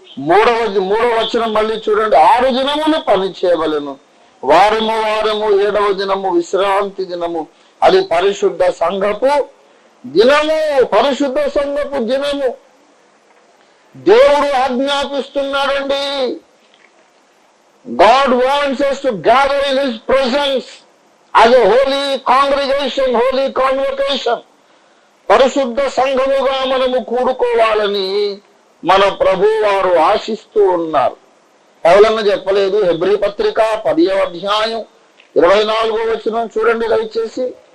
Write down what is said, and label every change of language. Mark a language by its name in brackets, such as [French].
[Telugu] 3వ వచనం మళ్ళీ చూడండి. 6 దినములు పని చేయవలెను, వారము 7వ దినము విశ్రాంతి దినము, అది పరిశుద్ధ సంఘపు దినము. పరిశుద్ధ సంఘపు దినము దేవుడు ఆజ్ఞాపిస్తున్నాడండి. [English] God wants us to gather in His presence as a holy congregation, holy convocation. [Telugu] పరిశుద్ధ సంఘముగా మనము కూడుకోవాలని మన ప్రభు వారు ఆశిస్తూ ఉన్నారు. ఎవరన్నా చెప్పలేదు? హెబ్రీ పత్రిక 10వ అధ్యాయం 24వ వచనం చూడండి దయచేసి.